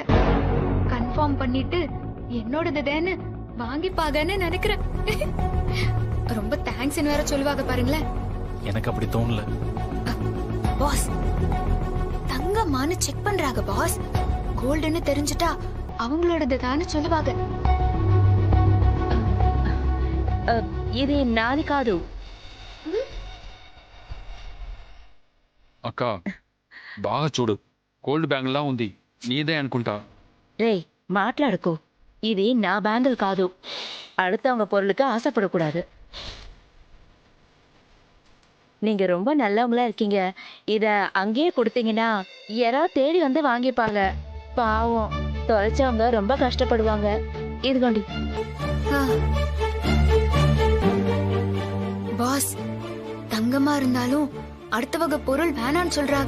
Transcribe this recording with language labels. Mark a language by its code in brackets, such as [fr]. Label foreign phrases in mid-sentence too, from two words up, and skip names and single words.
[ta] கன்ஃபார்ம் பண்ணிட்டு என்னோடதுன்னு வாங்கிப்பாங்கன்னு நினைக்கிறேன். ரொம்ப தேங்க்ஸ் வேற சொல்லுவாங்க பாருங்களேன். எனக்கு அப்படி தோணல பாஸ். தங்கமானு செக் பண்றாங்க பாஸ். கோல்டுன்னு தெரிஞ்சுட்டா அவங்களோடதுதான்னு சொல்லுவாங்க. [te] ఇది నాది కాదు. అక్క బాగా చూడు, గోల్డ్ బ్యాంగిల్లా ఉంది. నీదే అనుకుంటా. రే, మాట్లాడుకో. ఇది నా బ్యాంగిల్ కాదు. [ta] அடுத்தவங்க பொருளுக்கு ஆசைப்படக்கூடாது. நீங்க ரொம்ப நல்லவங்களா இருக்கீங்க. இத அங்கேயே கொடுத்தீங்கன்னா யாராவது தேடி வந்து வாங்கிப்பாங்க. பாவம், தொலைச்சவங்க ரொம்ப கஷ்டப்படுவாங்க. இது கொண்டி. பாஸ், தங்கமா இருந்தாலும் அடுத்தவங்க பொருள் வேணான்னு சொல்றாங்க.